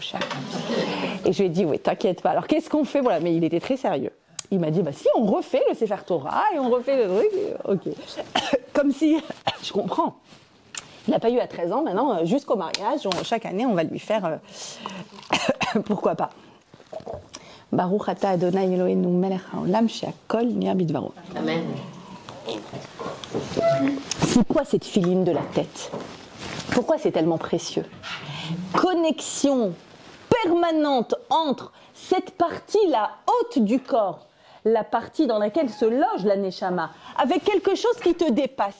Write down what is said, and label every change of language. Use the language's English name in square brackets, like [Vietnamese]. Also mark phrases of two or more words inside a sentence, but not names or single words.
[French] » Et je lui ai dit « Oui, t'inquiète pas. Alors, qu'est-ce qu'on fait ?» Voilà, mais il était très sérieux. Il m'a dit « Bah si, on refait le [Hebrew] ספר תורה [French] et on refait le truc. » Ok. Comme si... Je comprends. Il n'a pas eu à 13 ans, maintenant, jusqu'au mariage, chaque année, on va lui faire... Pourquoi pas. [Hebrew] ברוך אתה אדוני אלוהינו מלך העולם שהכל נהיה בדברו. Amen. [French] C'est quoi cette filine de la tête? Pourquoi c'est tellement précieux? Connexion permanente entre cette partie-là haute du corps, la partie dans laquelle se loge la neshama, avec quelque chose qui te dépasse.